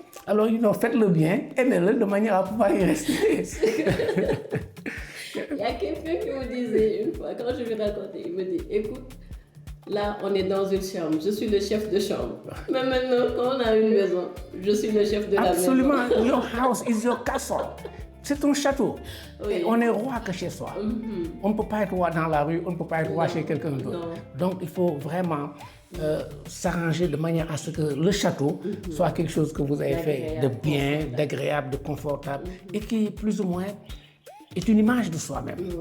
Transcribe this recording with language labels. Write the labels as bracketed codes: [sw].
[fr] Alors, faites-le bien, aimez-le de manière à pouvoir y rester. Il y a quelqu'un qui me disait une fois, quand je lui racontais, il me dit, écoute, là on est dans une chambre, je suis le chef de chambre. Mais maintenant, quand on a une maison, je suis le chef de la maison. Absolument, [en] your house is your castle. [fr] C'est ton château. Et on est roi que chez soi. On ne peut pas être roi dans la rue, on ne peut pas être roi chez quelqu'un d'autre. Donc il faut vraiment s'arranger de manière à ce que le château soit quelque chose que vous avez fait de bien, d'agréable, de confortable et qui plus ou moins est une image de soi-même.